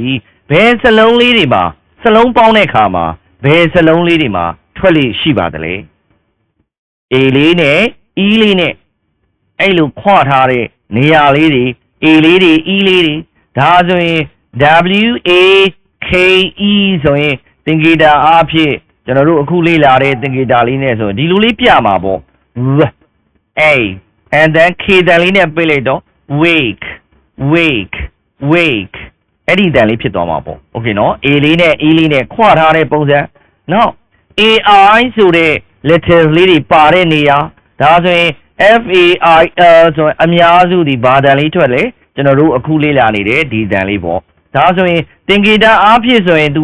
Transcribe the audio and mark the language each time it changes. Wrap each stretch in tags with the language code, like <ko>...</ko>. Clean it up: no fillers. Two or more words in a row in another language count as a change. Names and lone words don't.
<my>ဘယ်စလုံးလေးတွေမှာစလုံးပေါင်းတဲ့အခါမှာဘယ်စလုံးလေးတွေမှာထွက်လေရှိပါသလဲ A လေးနဲ့ E လေးနဲ့အဲ့လိုခွထားတဲ့နေရာလေးတွေ A လေးတွေ E လေးတွေဒါဆိုရင် W A K E ဆိုရင်တင်ဂီတာအားဖြင့်ကျွန်တော်တို့အခုလေ့လာတဲ့တင်ဂီတာလေးနဲ့ဆိုဒီလိုလေးပြမှာပေါ့</my> <en>A and then K</en> <my>တန်လေးနဲ့ပြလိုက်တော့ wake အဲ့ဒီတန်လေးဖြစ်သွားမှာပေါ့ Okay နော် A လေးနဲ့ E လေးနဲ့ခွထားတဲ့ပုံစံနောက် AI ဆိုတဲ့ letters လေးတွေပါတဲ့နေရာဒါဆိုရင် FAIL ဆိုရင်အများစုဒီဘာတန်လေးထွက်လေကျွန်တော်တို့အခုလေ့လာနေတဲ့ဒီတန်လေးပေါ့ဒါဆိုရင်တင်ဂီတာအားဖြင့်ဆိုရင်သူ</my>